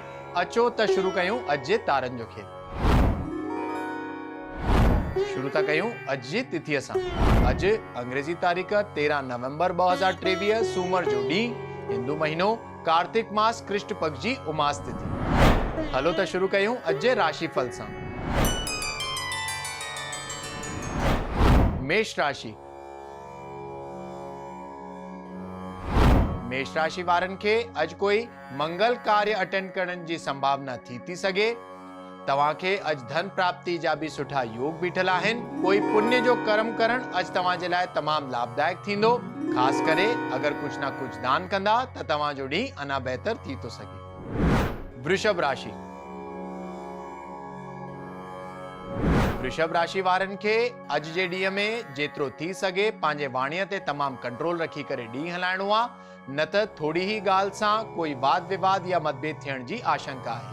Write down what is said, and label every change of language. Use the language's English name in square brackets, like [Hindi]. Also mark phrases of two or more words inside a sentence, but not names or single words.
[Sindhi] अचो त शुरू कयूं अॼु जे तारनि जो खेल। शुरू था कयूं अॼु जी तिथीअ सां। अॼु अंग्रेजी तारीख़ 13 नवंबर 2023 सूमर जो ॾींहुं, हिंदू महीनो कार्तिक मास कृष्ण पक्ष जी उमास तिथि। हलो त शुरू कयूं अॼु जे राशिफल सां। मेष राशि। मेष राशि वारनि खे अॼु कोई मंगल कार्य अटेंड करण जी संभावना थी सघे। तव्हांखे अॼु धन प्राप्ति जा भी सुठा योग बीठल आहिनि। कोई पुण्य जो कर्म करण अॼु तव्हांजे लाइ तमामु लाभदायक थींदो। ख़ासि करे अगर कुछ ना कुछ दान कंदा त तव्हांजो ॾींहुं अञा बहितर थी थो सघे। वृषभ राशि। वृषभ राशि वारनि खे अॼु जे ॾींहं में जेतिरो थी सघे पंहिंजे वाणीअ ते तमामु कंट्रोल रखी करे ॾींहुं हलाइणो आहे, न त थोड़ी ही ॻाल्हि सां कोई वाद विवाद या मतभेद थियण जी आशंका आहे।